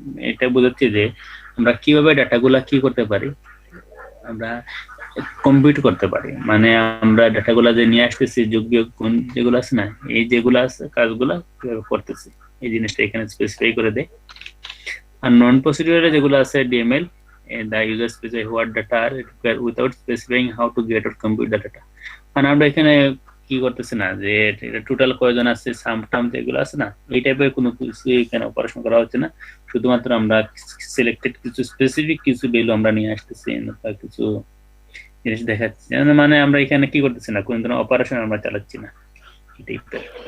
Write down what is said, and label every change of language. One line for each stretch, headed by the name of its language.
Bangla: এটা বোঝাচ্ছে যে আমরা কিভাবে ডাটাগুলা কি করতে পারি, আমরা কম্পিউট করতে পারি, মানে আমরা ডাটাগুলা যে নিয়ে আসতেছি, যোগ্য কোন যেগুলো আছে না, এই যেগুলো আছে কাজগুলা কিভাবে করতেছি, এই জিনিসটা এখানে স্পেসিফাই করে দেয়। আর
English: non procedural
Bangla: যেগুলো আছে
English: DML, the user specify what data are required without specifying how to get or compute the data।
Bangla: মানে আমরা এখানে কি করতেছি না, যে এটা টোটাল কয়জন আছে, সাম টাম যেগুলো আছে না, এই টাইপের কোনো কিছু এখানে অপারেশন করা হচ্ছে না, শুধুমাত্র আমরা সিলেক্টেড কিছু স্পেসিফিক কিছু ভ্যালু আমরা নিয়ে আসতেছি, কিছু জিনিস দেখাচ্ছি, মানে আমরা এখানে কি করতেছি না, কোন ধরনের অপারেশন আমরা চালাচ্ছি না, এটাই তো।